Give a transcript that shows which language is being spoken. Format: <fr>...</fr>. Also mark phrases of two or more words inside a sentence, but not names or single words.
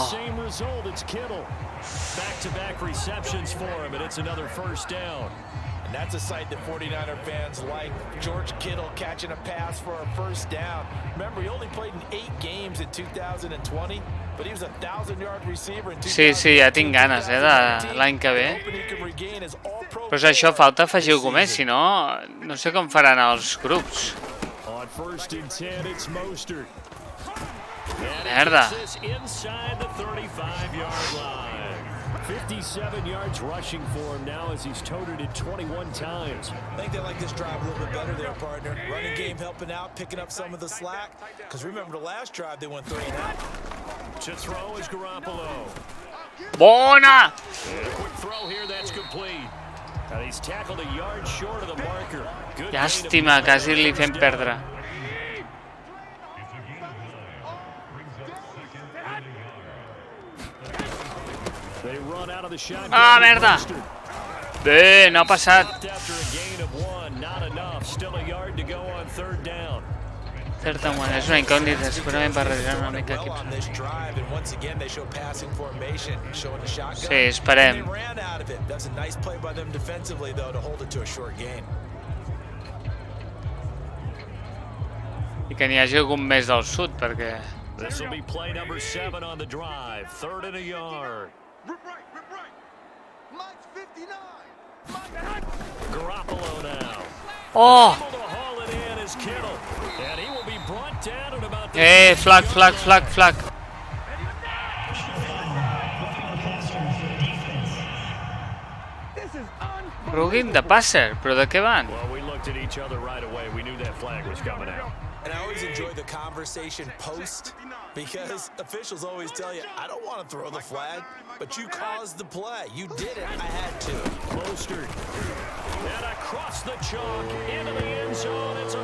<en>Same result, it's Kittle. Back-to-back receptions for him, and it's another first down. And that's a sight that 49er fans like. George Kittle catching a pass for a first down. Remember, he only played in 8 games in 2020, but he was a 1,000-yard receiver in 2000.</en> <ca>sí, ja tinc ganes, de l'any que ve. Però és això, falta afegir algú més, si no, no sé com faran els grups.</ca> <en>On 1st and 10, it's Mostert.</en> <ca>Merda.</ca> <en>Inside the 35-yard line. 57 yards rushing for him now as he's toted it 21 times. I think they like this drive a little bit better there, partner. Running game helping out, picking up some of the slack. Because remember the last drive, they went 3 and out. To throw is Garoppolo.</en> <ca>Bona!</ca> <en>And a quick throw here, that's complete. And he's tackled a yard short of the marker. Good</en> <ca>Llàstima, quasi li fem perdre.</ca> <en>They run out of the shotgun.</en> <ca>Ah, merda! Bé, no ha passat.</ca> <en>After a gain of 1, not enough. Still a yard to go on 3rd down.</en> <ca>Certament, és una incògnita, segurament barrejar una mica</ca> <en>Well</en> <ca>equips.</ca> <en>on this drive, and once again they show passing formation, showing the shotgun.</en> <ca>Sí, esperem.</ca> <en>And they ran out of it. That's a nice play by them defensively, though, to hold it to a short gain.</en> <ca>I que n'hi hagi algun més del sud, perquè...</ca> <en>This will be play number 7 on the drive. 3rd and a yard. Rip right. Mike's 59. Garoppolo now. Oh! Able to haul it in is Kittle. And he will be brought down at about the Flag. Rugging de passer,</en> <ca>però de què van?</ca> <en>Well, we looked at each other right away. We knew that flag was coming out. And I always enjoy the conversation post because officials always tell you, I don't want to throw the flag, but you caused the play. You did it. I had to. Mostert. And across the chalk into the end zone.</en>